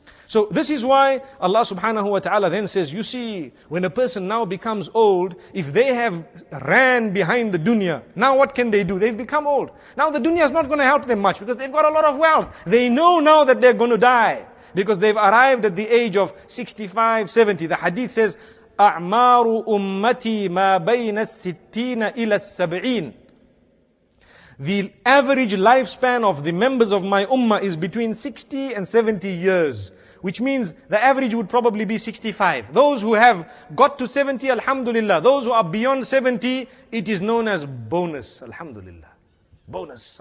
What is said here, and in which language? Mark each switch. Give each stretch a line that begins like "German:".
English: So this is why Allah subhanahu wa ta'ala then says, you see, when a person now becomes old, if they have ran behind the dunya, now what can they do? They've become old. Now the dunya is not going to help them much because they've got a lot of wealth. They know now that they're going to die because they've arrived at the age of 65, 70. The hadith says,
Arabic: أعمار أمتي ما بين الستين إلى السبعين.
English: The average lifespan of the members of my ummah is between 60 and 70 years. Which means the average would probably be 65. Those who have got to 70, alhamdulillah. Those who are beyond 70, it is known as bonus, alhamdulillah. Bonus.